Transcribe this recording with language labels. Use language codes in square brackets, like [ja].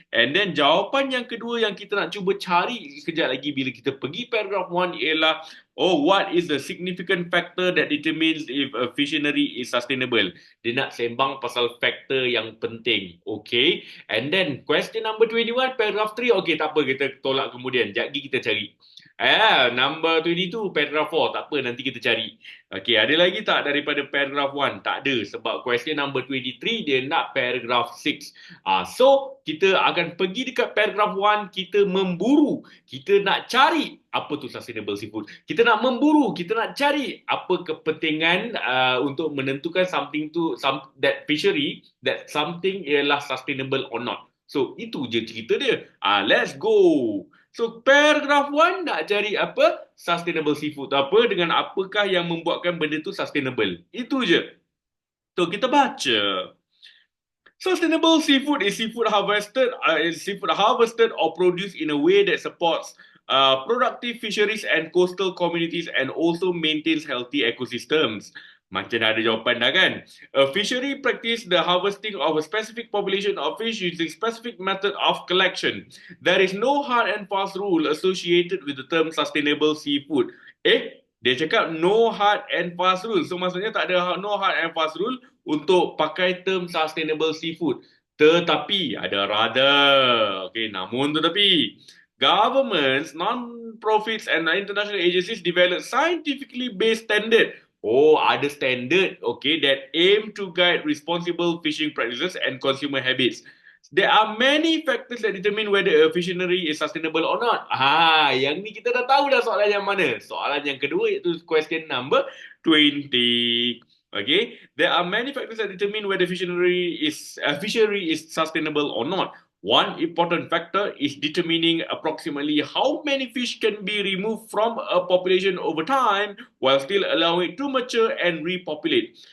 [en] And then [ms] jawapan yang kedua yang kita nak cuba cari sekejap lagi bila kita pergi paragraph 1 ialah [en] Oh, what is the significant factor that determines if a fishery is sustainable? [ms] Dia nak sembang pasal faktor yang penting. [en] Okay. And then question number 21, paragraph 3. [ms] Okay, tak apa, kita tolak kemudian. Sekejap lagi kita cari. Number 22, paragraph 4. Tak apa, nanti kita cari. Okay, ada lagi tak daripada paragraph 1? Tak ada. Sebab question number 23, dia nak paragraph 6. So, kita akan pergi dekat paragraph 1, kita memburu. Kita nak cari apa tu sustainable seafood. Kita nak memburu, kita nak cari apa kepentingan untuk menentukan something tu, that fishery, that something ialah sustainable or not. So, itu je cerita dia. [en] Let's go. [ms] So, paragraph 1 nak cari apa? Sustainable seafood. Apa dengan apakah yang membuatkan benda tu sustainable. Itu je. So, kita baca. [en] Sustainable seafood is seafood harvested or produced in a way that supports productive fisheries and coastal communities and also maintains healthy ecosystems. [ms] Macam ada jawapan dah kan? A fishery practice the harvesting of a specific population of fish using specific method of collection. [en] There is no hard and fast rule associated with the term sustainable seafood. [ms] Dia cakap [en] no hard and fast rule. [ms] So maksudnya tak ada no hard and fast rule untuk pakai term sustainable seafood. Tetapi ada rather. Okay, namun tetapi [en] governments, non-profits and international agencies develop scientifically based standard. [ms] Oh, ada standard, okay, [en] that aim to guide responsible fishing practices and consumer habits. There are many factors that determine whether a fishery is sustainable or not. [ms] Yang ni kita dah tahu dah soalan yang mana. Soalan yang kedua iaitu question number 20. [en] Okay, there are many factors that determine whether fishery is sustainable or not. One important factor is determining approximately how many fish can be removed from a population over time while still allowing it to mature and repopulate.